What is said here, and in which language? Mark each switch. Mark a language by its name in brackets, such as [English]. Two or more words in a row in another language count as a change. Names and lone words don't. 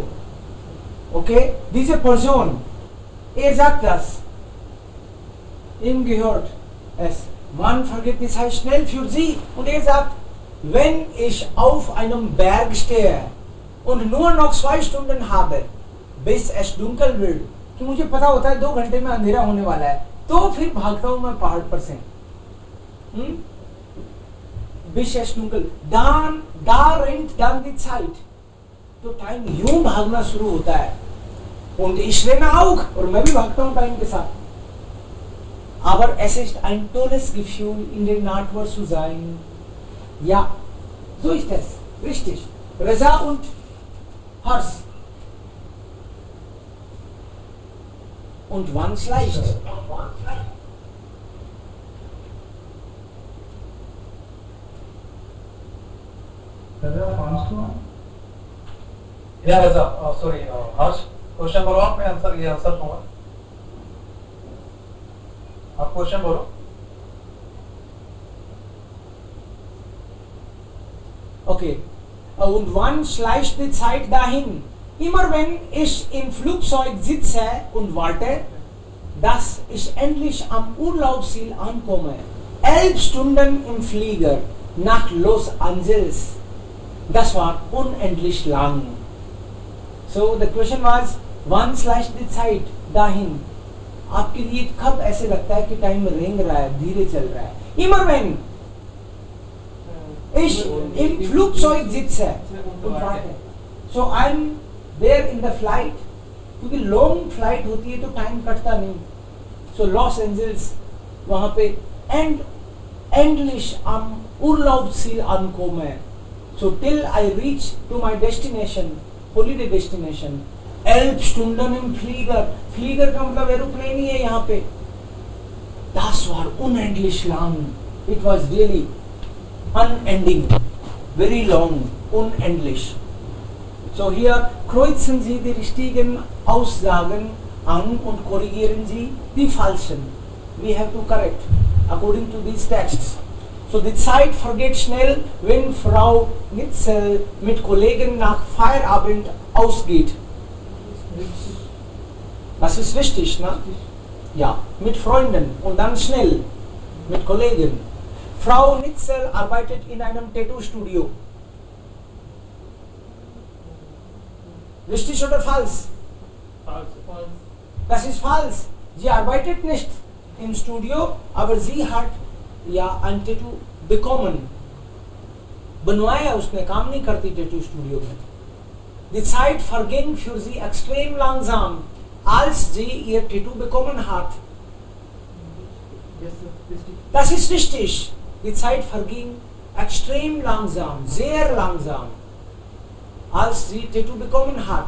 [German] Okay, diese Person, sagt das. Ihm gehört es. Man vergisst die Zeit schnell für sie. Und sagt, wenn ich auf einem Berg stehe und nur noch 2 Stunden habe, bis es dunkel wird, [Hindi] तो मुझे पता होता है 2 घंटे में अंधेरा होने वाला है, तो फिर भागता हूं मैं पहाड़ पर से. [German] Bis es dunkel, da rennt dann die Zeit. [Hindi] तो टाइम यूं भागना शुरू होता है. [German] Und ich renne auch, [Hindi] और मैं भी भागता हूं टाइम के साथ. [German] Aber es ist ein tolles Gefühl, in der Natur zu sein. Ja, so ist es. Richtig. Reza und Hars. Und wann es leicht. [English] Yeah, Reza. Sorry, Harsh. Question number 1 [Hindi] में आंसर ये आंसर दूंगा. आप क्वेश्चन बोलो. Okay. [German] Und wann schleicht die Zeit dahin? Immer wenn ich im Flugzeug sitze und warte, dass ich endlich am Urlaubsziel ankomme. 11 Stunden im Flieger nach Los Angeles. Das war unendlich lang. [English] So the question was, [German] wann schleicht die Zeit dahin? [Hindi] आपके लिए कब ऐसे लगता है कि टाइम रेंग रहा है, धीरे चल रहा है? [German] Immer wenn ich im Flugzeug sitze und warte. [English] So I'm there in the flight. [Hindi] क्योंकि [English] long flight [Hindi] होती है तो टाइम कटता नहीं. [German] So लॉस एंजल्स [Hindi] वहां पे [German] endlich am Urlaubsziel ankomme. [English] So till I reach to my destination, holiday destination. [German] 11 Stunden im Flieger. Flieger [Hindi] का मतलब एरोप्लेन ही है यहाँ पे. [German] Das war unendlich lang. [English] It was really unending, very long, [German] unendlich. So hier kreuzen Sie die richtigen Aussagen an und korrigieren Sie die falschen. [English] We have to correct according to these texts. [German] So die Zeit vergeht schnell, wenn Frau Nitzel mit Kollegen nach Feierabend ausgeht. Das ist richtig, ne? Ja, mit Freunden und dann schnell mit Kollegen. Frau Nitzel arbeitet in einem Tattoo-Studio. Richtig oder falsch? Falsch. Das ist falsch. Sie arbeitet nicht im Studio, aber sie hat ja ein Tattoo bekommen. [Hindi] बनवाया उसने, काम नहीं करती Tattoo Studio में. [German] Die Zeit verging für sie extrem langsam, als sie ihr Tattoo bekommen hat. Das ist richtig. Die Zeit verging extrem langsam, sehr langsam, als sie Tattoo bekommen hat.